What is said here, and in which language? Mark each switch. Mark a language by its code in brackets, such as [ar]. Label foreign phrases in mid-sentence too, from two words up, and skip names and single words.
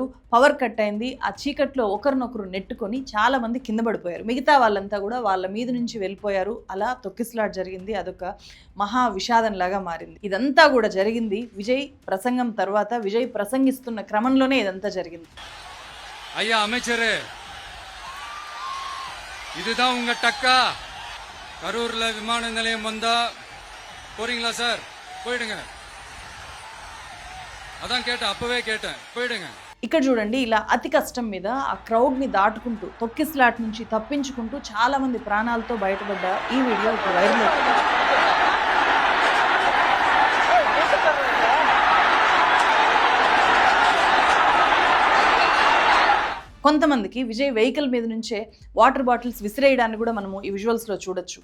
[te] పవర్ కట్ అయింది. ఆ చీకట్లో ఒకరినొకరు నెట్టుకొని చాలా మంది కింద పడిపోయారు. మిగతా వాళ్ళంతా కూడా వాళ్ళ మీద నుంచి వెళ్ళిపోయారు. అలా తొక్కిసలాట జరిగింది. అదొక మహా విషాదంలాగా మారింది. ఇదంతా కూడా జరిగింది విజయ్ ప్రసంగం తర్వాత. విజయ్ ప్రసంగిస్తున్న క్రమంలోనే ఇదంతా జరిగింది. [ta] ஐயா அமைச்சரே, இதுதான் உங்க டக்கா. கரூர்ல விமான நிலையம் வந்தா போறீங்களா சார்? போயிடுங்க. அதான் கேட்டேன், அப்பவே கேட்டேன், போயிடுங்க. [te] ఇక్కడ చూడండి, ఇలా అతి కష్టం మీద ఆ క్రౌడ్ని దాటుకుంటూ తొక్కిస్లాట్ నుంచి తప్పించుకుంటూ చాలా మంది ప్రాణాలతో బయటపడ్డ ఈ వీడియో ఇప్పుడు వైరల్ అవుతుంది. కొంతమందికి విజయ్ వెహికల్ మీద నుంచే వాటర్ బాటిల్స్ విసిరేయడాన్ని కూడా మనము ఈ విజువల్స్లో చూడొచ్చు.